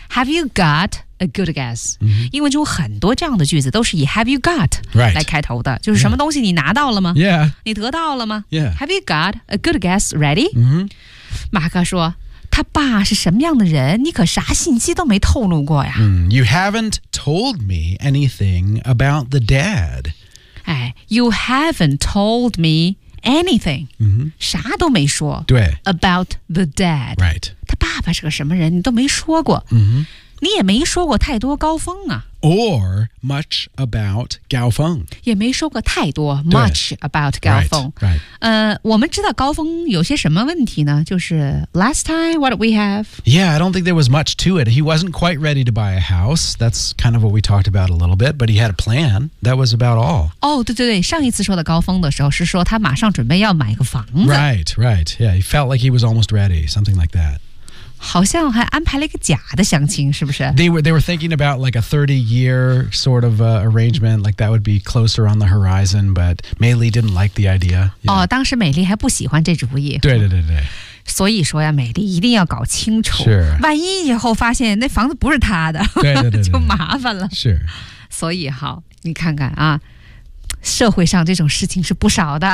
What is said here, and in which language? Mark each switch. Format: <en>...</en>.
<en>Have you got... A good guess.、 Mm-hmm.</en> <zh>英文中很多这样的句子都是以</zh> <en>have you got、 right.</en> <zh>来开头的。就是什么东西你拿到了吗</zh> <en>?Yeah.</en> <zh>你得到了吗</zh> <en>?Yeah. Have you got a good guess ready?、 Mm-hmm.</en> <zh>马克说他爸是什么样的人你可啥信息都没透露过呀。</zh> <en>Mm, you haven't told me anything about the dad. 哎 ,you haven't told me anything.、 Mm-hmm.</en> <zh>啥都没说。对。</zh> <en>About the dad. Right.</en> <zh>他爸爸是个什么人你都没说过。嗯、mm-hmm. 你也没说过太多高峰啊</zh> <en>Or much about 高峰</en> <zh>也没说过太多</zh> <en>much about</en> <zh>高峰</zh> <en>right, right.</en> <zh>我们知道高峰有些什么问题呢就是</zh> <en>last time what did we have Yeah I don't think there was much to it He wasn't quite ready to buy a house That's kind of what we talked about a little bit But he had a plan That was about all</en> <zh>哦、oh, 对对对上一次说的高峰的时候是说他马上准备要买个房子</zh> <en>Right right Yeah he felt like he was almost ready Something like that</en> <zh>好像还安排了一个假的相亲，是不是</zh> <en>？They were thinking about like a 30-year sort of arrangement, like that would be closer on the horizon. But Mei Li didn't like the idea. Yeah.</en> <zh>哦，当时美丽还不喜欢这主意。对对对对。所以说呀，美丽一定要搞清楚，是万一以后发现那房子不是她的，对对对对就麻烦了。是。所以好，你看看啊，社会上这种事情是不少的。</zh>